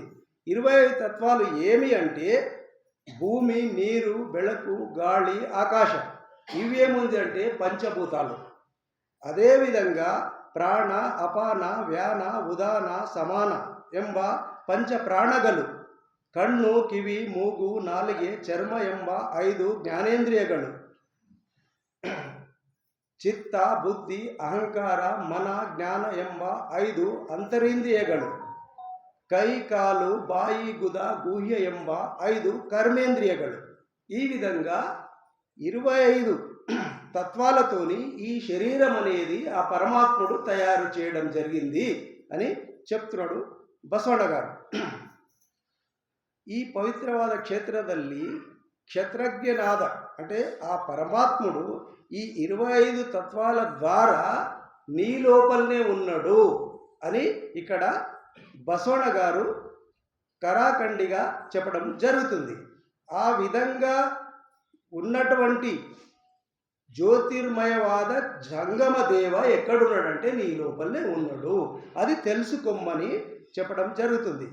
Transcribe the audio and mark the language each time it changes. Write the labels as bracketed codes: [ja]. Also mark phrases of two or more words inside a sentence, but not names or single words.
[te] 25 తత్వాలు ఏమి అంటే భూమి, నీరు, బెళకు, గాలి, ఆకాశం. ఇవేముంది అంటే పంచభూతాలు. అదేవిధంగా ప్రాణ, అపాన, వ్యాన, ఉదాన, సమాన [kn] ಎಂಬ ಪಂಚ ಪ್ರಾಣಗಳು, ಕಣ್ಣು, ಕಿವಿ, ಮೂಗು, ನಾಲಿಗೆ, ಚರ್ಮ ಎಂಬ 5 ಜ್ಞಾನೇಂದ್ರಿಯಗಳು, ಚಿತ್ತ, ಬುದ್ಧಿ, ಅಹಂಕಾರ, ಮನ, ಜ್ಞಾನ ಎಂಬ 5 ಅಂತರಿಂದ್ರಿಯಗಳು, ಕೈ, ಕಾಲು, ಬಾಯಿ, ಗುದ, ಗುಹ್ಯ ಎಂಬ 5 కర్మేంద్రియಗಳು. [te] ఈ విధంగా 25 తత్వాలతోని ఈ శరీరం అనేది ఆ పరమాత్ముడు తయారు చేయడం జరిగింది అని చెప్తున్నాడు బసవಣ್ణ గారు. [kn] ಈ ಪವಿತ್ರವಾದ ಕ್ಷೇತ್ರದಲ್ಲಿ ಕ್ಷೇತ್ರಜ್ಞನಾದ [te] అంటే ఆ పరమాత్ముడు ఈ 25 తత్వాల ద్వారా నీ లోపలనే ఉన్నాడు అని ఇక్కడ బసవಣ್ణ గారు కరాఖండిగా చెప్పడం జరుగుతుంది. ఆ విధంగా ఉన్నటువంటి జ్యోతిర్మయవాద జంగమ దేవ ఎక్కడున్నాడంటే నీ లోపలనే ఉన్నాడు, అది తెలుసుకోమని చెప్పడం జరుగుతుంది.